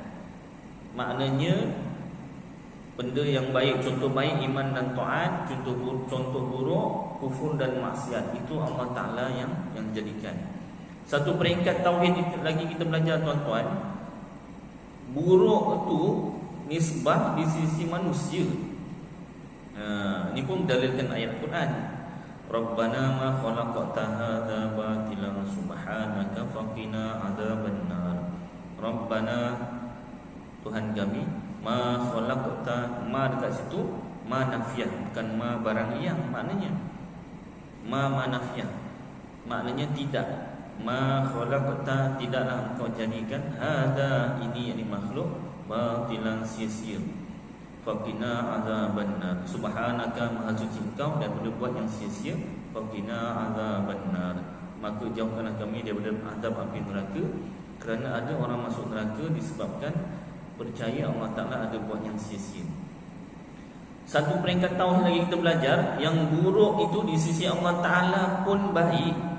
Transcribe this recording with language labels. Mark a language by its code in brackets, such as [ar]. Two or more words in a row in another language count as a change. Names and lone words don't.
[ms] Maknanya benda yang baik, contoh baik iman dan taat, contoh buruk kufur dan maksiat, itu Allah Ta'ala yang jadikan. Satu peringkat tauhid lagi kita belajar tuan-tuan, buruk itu nisbah di sisi manusia. Ini pun berdalilkan ayat Quran. [ar] ربنا ما خلقت هذا باطلا سبحانك فقنا عذاب النار. Rabbana, [ms] Tuhan kami, [ar] ما خلقت, [ms] ma dekat situ [ar] ما نافية, [ms] bukan ma barang yang, maknanya [ar] ما نافية, [ms] maknanya tidak. [ar] ما خلقت, [ms] tidaklah engkau jadikan, hadza, ini yakni makhluk, batilan sia-sia, [ar] فقنا عذاب النار, [ms] subhanaka, maha suci engkau daripada buat yang sia-sia, [ar] فقنا عذاب النار, [ms] maka jauhkanlah kami daripada azab api neraka. Kerana ada orang masuk neraka disebabkan percaya Allah Ta'ala ada buat yang sia-sia. Satu peringkat tauhid lagi kita belajar, yang buruk itu di sisi Allah Ta'ala pun baik.